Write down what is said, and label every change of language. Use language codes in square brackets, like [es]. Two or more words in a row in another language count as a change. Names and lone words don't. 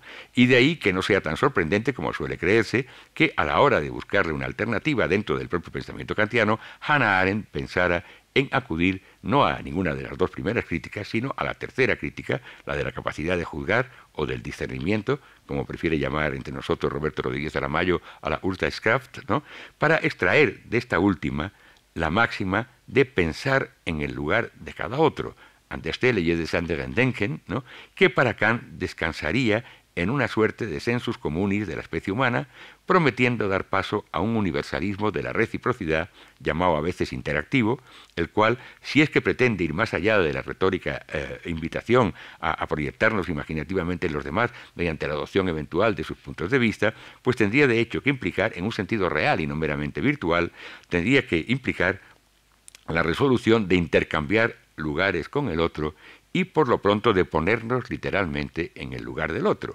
[es] Y de ahí que no sea tan sorprendente como suele creerse que a la hora de buscarle una alternativa dentro del propio pensamiento kantiano, Hannah Arendt pensara en acudir no a ninguna de las dos primeras críticas, sino a la tercera crítica, la de la capacidad de juzgar o del discernimiento, como prefiere llamar entre nosotros Roberto Rodríguez Aramayo a la Urteilskraft, ¿no?, para extraer de esta última la máxima de pensar en el lugar de cada otro, [de] an der Stelle jedes anderen denken, [es] ¿no?, que para Kant descansaría en una suerte de [la] sensus communis [es] de la especie humana, prometiendo dar paso a un universalismo de la reciprocidad, llamado a veces interactivo, el cual, si es que pretende ir más allá de la retórica invitación a proyectarnos imaginativamente en los demás mediante la adopción eventual de sus puntos de vista, pues tendría de hecho que implicar, en un sentido real y no meramente virtual, tendría que implicar la resolución de intercambiar lugares con el otro y por lo pronto de ponernos literalmente en el lugar del otro.